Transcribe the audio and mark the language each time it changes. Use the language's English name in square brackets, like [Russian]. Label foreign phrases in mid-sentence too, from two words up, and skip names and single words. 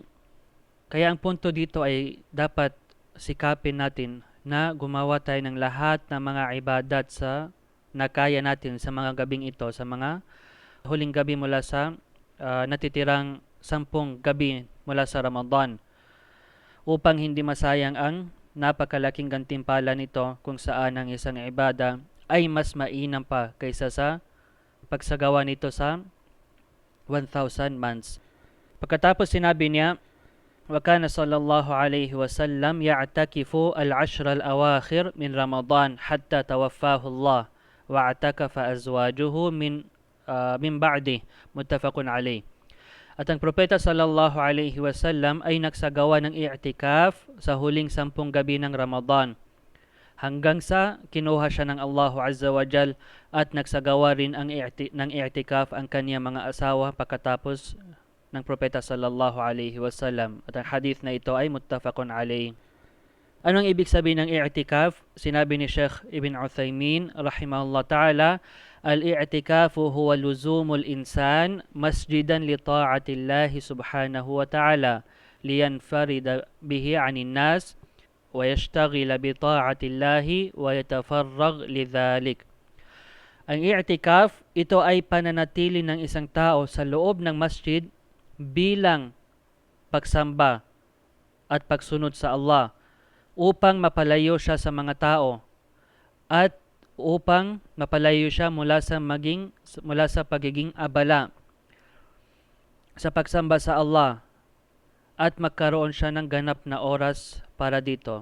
[Filipino] Kaya ang punto dito ay dapat sikapin natin na gumawa tayo ng lahat ng mga ibadat sa nakaya natin sa mga gabing ito, sa mga huling gabi mula sa natitirang 10 gabi mula sa Ramadan upang hindi masayang ang napakalaking gantimpala nito kung saan ang isang ibada ay mas mainam pa kaysa sa pagsagawa nito sa 1,000 months. Pagkatapos sinabi niya, [Arabic] وَكَانَ صَلَّى اللَّهُ عَلَيْهِ وَسَلَّمْ يَعْتَكِفُ الْعَشْرَ الْأَوَاخِرِ مِنْ رَمَضَانَ حَتَّى تَوَفَّاهُ اللَّهُ وَاعْتَكَفَ أَزْوَاجُهُ من بعد، متفق عليه. [Filipino] At ang propeta [Arabic] صلى الله عليه وسلم [Filipino] ay nagsagawa ng i'tikaf sa huling 10 gabi ng Ramadan hanggang sa kinuha siya ng Allah [Arabic] عز وجل [Filipino] at nagsagawa rin ng i'tikaf ang kanyang mga asawa pagkatapos ng propeta [Arabic] صلى الله عليه وسلم. [Filipino] At ang hadith na ito ay [Arabic] متفق عليه. [Filipino] Anong ibig sabihin ng i'tikaf? Sinabi ni [Arabic] Sheikh Ibn Uthaymin رحمه الله تعالى، الاعتكاف هو لزوم الإنسان مسجدا لطاعة الله سبحانه وتعالى لينفرد به عن الناس ويشتغل بطاعة الله ويتفرغ لذلك. [Filipino] Ang i'tikaf, ito ay pananatili ng isang tao sa loob ng masjid bilang pagsamba at pagsunod sa Allah upang mapalayo siya sa mga tao at upang mapalayo siya mula sa pagiging abala sa pagsamba sa Allah at magkaroon siya ng ganap na oras para dito.